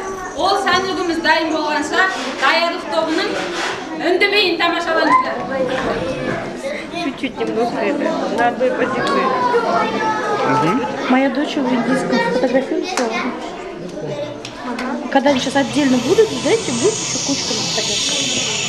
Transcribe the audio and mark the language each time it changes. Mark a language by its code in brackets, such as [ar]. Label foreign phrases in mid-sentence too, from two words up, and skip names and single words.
[kk] Ол сән үлгіміз дайын болғанша, даярлық тобының үндемейін тамашалаңыздар. [ru] Чуть-чуть немножко это, на одной позиции. Моя дочь в индийском фотографируется. Когда они сейчас отдельно будут, знаете, будет еще кучка фотографий.